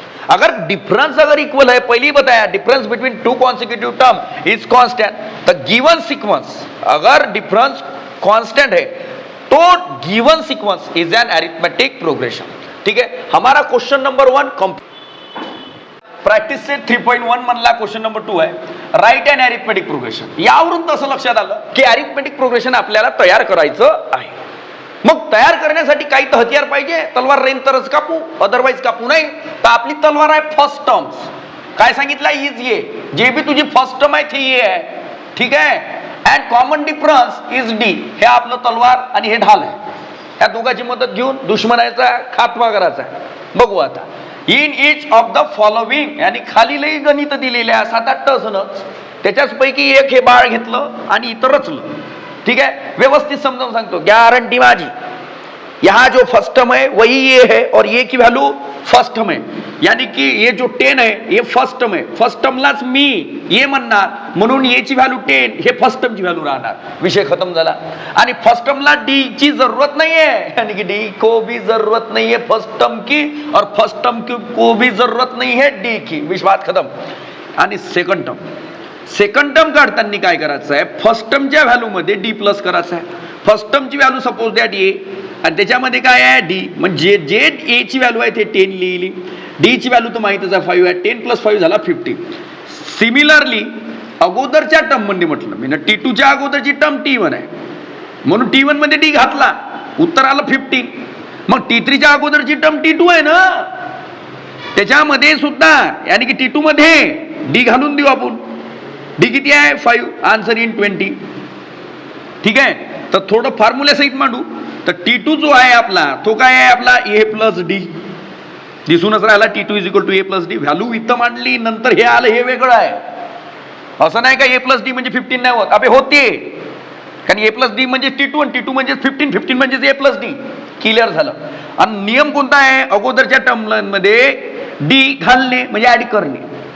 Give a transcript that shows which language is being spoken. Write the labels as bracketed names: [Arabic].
[English] अगर डिफरेंस अगर इक्वल है, [Hindi] पहले ही बताया [English] Difference between 2 consecutive term is constant, the given sequence अगर difference constant है तो given sequence is an arithmetic progression. [Hindi] ठीक है, हमारा क्वेश्चन नंबर 1 कंप्लीट। प्रैक्टिस से 3.1 मनला क्वेश्चन नंबर 2 है। [English] Right and arithmetic progression. [Marathi] यावरून तसं लक्षात आलं की अरिथमेटिक प्रोग्रेशन आपल्याला तयार करायचं आहे. मग तयार करण्यासाठी काही तर हतियार पाहिजे. तलवार रेन तरच कापू, अदरवाईज कापू नाही. तर आपली तलवार आहे फर्स्ट टर्म्स. काय सांगितलं? इज ये. जे बी तुझी फर्स्ट टर्म आहे ती ये आहे. ठीक आहे. [English] And common difference is D. [Marathi] हे आपलं तलवार आणि हे ढाल आहे. या दोघांची मदत घेऊन दुश्मनाचा खात्मा करायचा. बघू आता. [English] in each of the following, [Marathi] आणि खाली लई गणित दिलेले आहे 7-8 टसनच. त्याच्याच पैकी एक हे बाळ घेतलं आणि इतर रचलं. [Hindi] ठीक है, [Marathi] व्यवस्थित समझाऊं सांगतो. गारंटी माझी. [Hindi] यहाँ जो फर्स्ट टर्म है वही ये है और ये की वैल्यू फर्स्ट टर्म है. यानी कि ये जो 10 है ये फर्स्ट टर्म है. [Marathi] फर्स्ट टर्मलाच मी ये म्हणणार म्हणून ये ची व्हॅल्यू 10, हे फर्स्ट टर्मची व्हॅल्यू राहणार. विषय खतम झाला. आणि फर्स्ट टर्मला डी ची [Hindi] जरूरत नहीं है, यानी कि डी को भी जरूरत नहीं है फर्स्ट टर्म की, और फर्स्ट टर्म को भी जरूरत नहीं है डी की. [Marathi] विषय खतम. आणि सेकंड टर्म, सेकंड टर्म काढताना काय करायचं आहे? फर्स्ट टर्मच्या व्हॅल्यू मध्ये डी प्लस करायचं आहे. फर्स्ट टर्मची व्हॅल्यू सपोज दॅट ए, आणि त्याच्यामध्ये काय आहे? डी. म्हणजे जे ए ची व्हॅल्यू आहे ते 10 लिहिली. डी ची व्हॅल्यू तर माहितच आहे 5 आहे. 10 + 5 झाला 50. सिमिलरली अगोदरच्या टर्म मध्ये म्हटलं मी ना, T2 च्या अगोदरची टर्म T1 आहे म्हणून T1 मध्ये डी घातला, उत्तर आलं 15. मग T3 च्या अगोदरची टर्म T2 आहे ना, त्याच्यामध्ये सुद्धा यानी की T2 मध्ये डी घालून देऊ आपण. डी किती आहे? 5. Answer in 20. ठीक आहे. तर थोडं फॉर्म्युला सहित मांडू. तर T2 जो आहे आपला तो काय आहे? आपला A + D. दिसूनच राहिला T2 = A + D. व्हॅल्यू इथं मांडली, नंतर हे आलं, हे वेगळं आहे. असं नाही का A + D म्हणजे 15 नाही होत. अबे होते, कारण A + D म्हणजे T2 आणि T2 म्हणजे 15, 15 म्हणजे A + D. क्लिअर झालं. आणि नियम कोणता आहे? अगोदरच्या टर्ममध्ये डी घालणे म्हणजे ऍड करणे.